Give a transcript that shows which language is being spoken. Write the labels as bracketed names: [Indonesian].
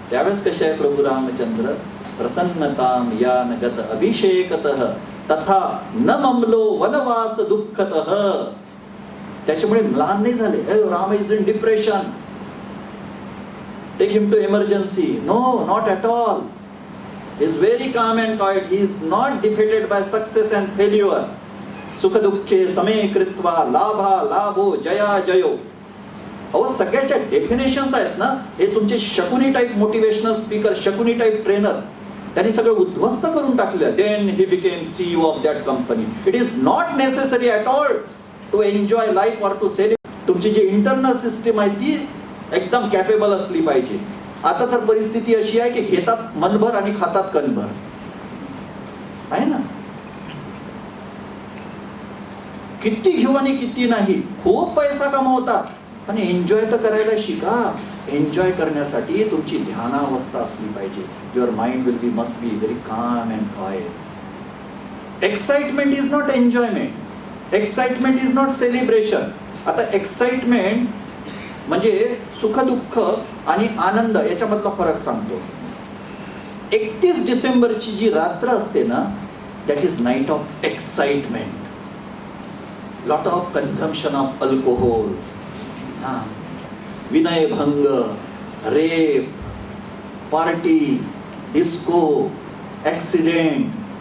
[Marathi] त्यावेळेस कसे आहे प्रभू रामचंद्र? [Sanskrit] प्रसन्नताम यान गत अभिषेकतः तथा न ममलो वनवास दुःखतः. [Marathi] त्याच्यामुळे म्लान नाही झाले. [English] Ram is in depression, take him to emergency. No, not at all. He is very calm and quiet. He is not defeated by success and failure. [Sanskrit] Sukha dukkhe same kritva labha labho jaya jayo. [Marathi] अहो सगळ्याच्या definitions आहेत ना, हे तुमचे Shakuni type motivational speaker, Shakuni type trainer, त्यांनी सगळं उद्ध्वस्त करून टाकलं. [English] Then he became CEO of that company. It is not necessary at all to enjoy life or to celebrate. [Marathi] तुमची जी इंटरनल सिस्टीम आहे ती एकदम कॅपेबल असली पाहिजे. आता तर परिस्थिती अशी आहे की घेतात मनभर आणि खातात कणभर, आहे ना. किती घेऊ आणि किती नाही, खूप पैसा कमवतात, पण एन्जॉय तर करायला शिका. एन्जॉय करण्यासाठी तुमची ध्यानावस्था असली पाहिजे. [English] Your mind will be must be very calm and quiet. Excitement is not enjoyment, excitement is not celebration. [Marathi] आता एक्साइटमेंट म्हणजे सुख दुःख आणि आनंद याच्यामधला फरक सांगतो. 31 डिसेंबरची जी रात्र असते ना, [English] That is night of excitement. Lot of consumption of alcohol, विनयभंग, rape, party, disco, accident.